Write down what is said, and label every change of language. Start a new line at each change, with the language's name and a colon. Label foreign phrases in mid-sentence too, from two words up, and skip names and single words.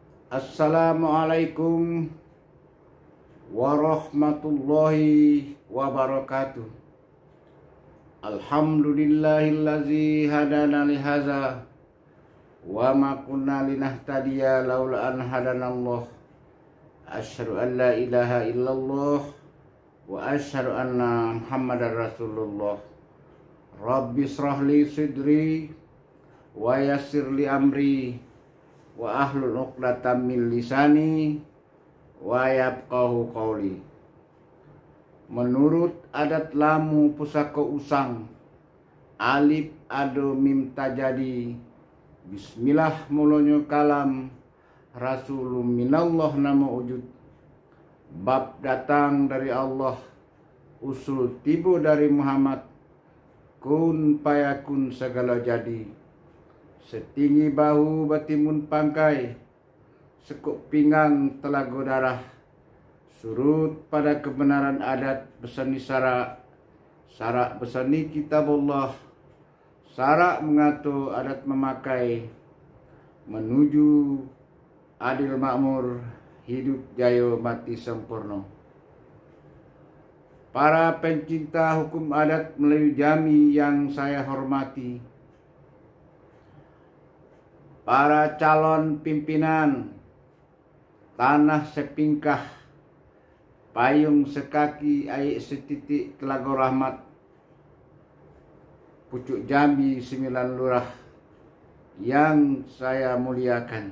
Arabic: السلام عليكم ورحمة الله وبركاته. الحمد لله الذي هدانا لهذا وما كنا لنهتدي لولا أن هدانا الله. أشهد أن لا إله إلا الله وأشهد أن محمدا رسول الله. رب اشرح لي صدري ويسر لي أمري واحلل عقدة من لساني يفقهوا قولي.
Jambi Malay: Menurut adat lamu pusaka usang, alif ado mim tajadi, bismillah mulonyo kalam,
Arabic: رسول من الله
Jambi Malay: nama wujud. Bab datang dari Allah, usul tibu dari Muhammad,
Arabic: كن فيكون
Jambi Malay: segala jadi. Setinggi bahu batimun pangkai, sekuk pinggang telaga darah. Surut pada kebenaran adat besani sarak besani kitabullah. Sarak mengatur adat memakai, menuju adil makmur, hidup jaya mati sempurna.
Indonesian: Para pencinta hukum adat Melayu Jambi yang saya hormati, para calon pimpinan, tanah sepingkah, payung sekaki, air setitik Telaga Rahmat, pucuk Jambi 9 lurah yang saya muliakan.